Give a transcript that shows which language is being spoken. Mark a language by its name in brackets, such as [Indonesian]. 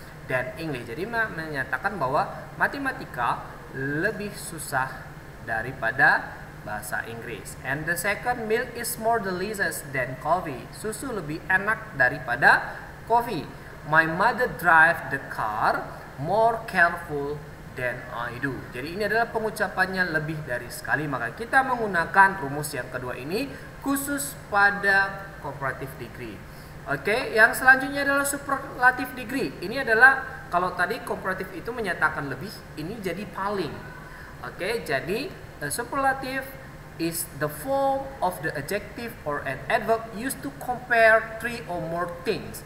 [Indonesian] Dan English, jadi menyatakan bahwa matematika lebih susah daripada bahasa Inggris. [English] And the second, milk is more delicious than coffee. [Indonesian] Susu lebih enak daripada coffee. [English] My mother drive the car more careful than I do. [Indonesian] Jadi ini adalah pengucapannya lebih dari sekali, maka kita menggunakan rumus yang kedua ini khusus pada comparative degree. Oke, yang selanjutnya adalah superlative degree. Ini adalah, kalau tadi comparative itu menyatakan lebih, ini jadi paling. [English] Oke, jadi superlative is the form of the adjective or an adverb used to compare three or more things.